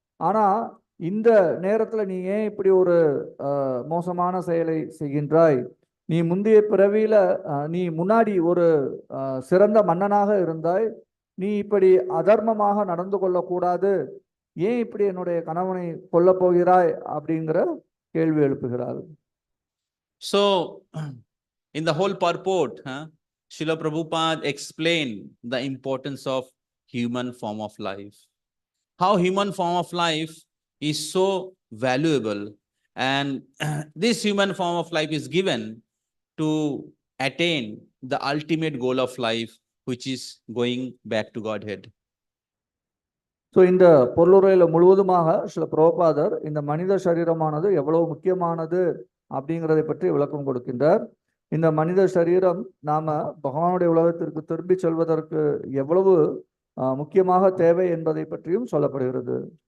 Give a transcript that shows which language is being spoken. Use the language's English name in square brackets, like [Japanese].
[Tamil] ஆனால் இந்த நேரத்தில் நீ ஏன் இப்படி ஒரு மோசமான செயலை செய்கின்றாய்? நீ முந்தைய பிறவியில் நீ முன்னாடி ஒரு சிறந்த மன்னனாக இருந்தாய். நீ இப்படி அதர்மமாக நடந்து கொள்ளக்கூடாது. ஏன் இப்படி என்னுடைய கணவனை கொல்லப் போகிறாய் அப்படிங்கிற கேள்வி எழுப்புகிறாள். [English] So in the whole purport, Srila Prabhupada explained the importance of human form of life. How human form of life is so valuable, and this human form of life is given to attain the ultimate goal of life, which is going back to Godhead. [Tamil] So இந்த பொருளுரையில் முழுவதுமாக சில பிரபுபாதர் இந்த மனித சரீரமானது எவ்வளவு முக்கியமானது அப்படிங்கிறதை பற்றி விளக்கம் கொடுக்கின்றார். இந்த மனித சரீரம் நாம பகவானுடைய உலகத்திற்கு திரும்பி செல்வதற்கு எவ்வளவு முக்கியமாக தேவை என்பதை பற்றியும் சொல்லப்படுகிறது.